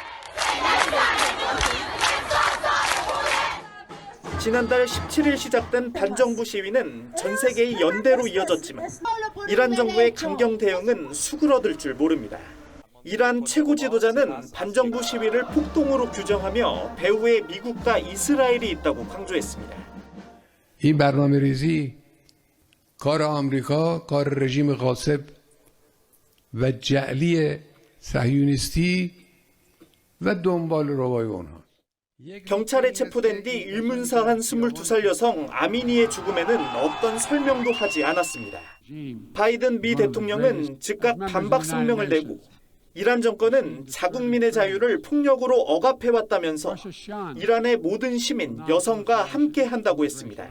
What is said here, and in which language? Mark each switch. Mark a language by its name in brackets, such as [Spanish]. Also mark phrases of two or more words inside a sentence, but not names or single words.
[Korean] 지난달 17일 시작된 반정부 시위는 전 세계의 연대로 이어졌지만 이란 정부의 강경 대응은 수그러들 줄 모릅니다. 이란 최고 지도자는 반정부 시위를 폭동으로 규정하며 배후에 미국과 이스라엘이 있다고 강조했습니다. [Persian] 이 برنامه‌ریزی کار آمریکا، کار رژیم غاصب و جعلی صهیونیستی و دنبال روای اونها. [Korean] 경찰에 체포된 뒤 의문사한 22살 여성 아미니의 죽음에는 어떤 설명도 하지 않았습니다. 바이든 미 대통령은 즉각 반박 성명을 내고 이란 정권은 자국민의 자유를 폭력으로 억압해왔다면서 이란의 모든 시민, 여성과 함께한다고 했습니다.